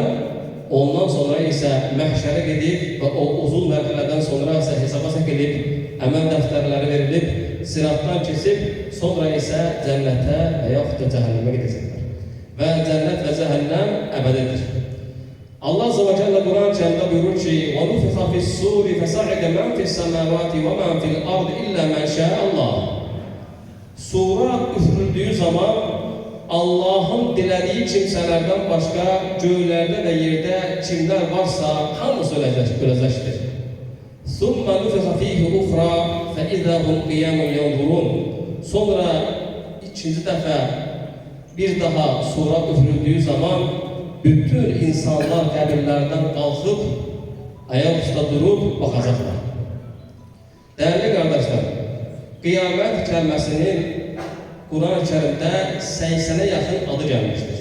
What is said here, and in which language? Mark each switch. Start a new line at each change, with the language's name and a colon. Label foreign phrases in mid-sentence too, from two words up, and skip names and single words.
Azerbaijani: Ondan sonra isə məhşərə gedib və o uzun mərhələdən sonra isə hesaba çəkilib, əməl dəftərləri verilib, siratdan keçib, sonra isə cənnətə və yaxud da cəhənnəmə gedəcəklər. Və cənnət və cəhənnəm əbədidir.
Arabic: الله عز وجل
Azerbaijani: Kur'an-ı Kerim'de buyurur ki
Arabic: وَنُفِخَ فِي السُّورِ فَسَعِدَ مَنْ فِي السَّمَاوَاتِ وَمَنْ فِي الْأَرْضِ إِلَّا مَنْ شَاءَ اللّٰهِ.
Turkish: Sura üfürüldüğü zaman Allah'ın dilediği kimselerden başka göğlerde ve yerde kimler varsa hamısı ölecektir.
Arabic: ثُمَّ نُفِخَ فِيهِ أُخْرَى فَإِذَا هُمْ قِيَامٌ يَنْظُرُونَ.
Azerbaijani: Sonra ikinci dəfə bir daha sura üfürüldüğü zaman bütün insanlar qəbirlərdən qalxıb, ayaq üstə durub baxacaqlar. Dəyərli qardaşlar, qiyamət kəlməsinin Quran-ı Kerimdə 80'e yaxın adı gəlmişdir.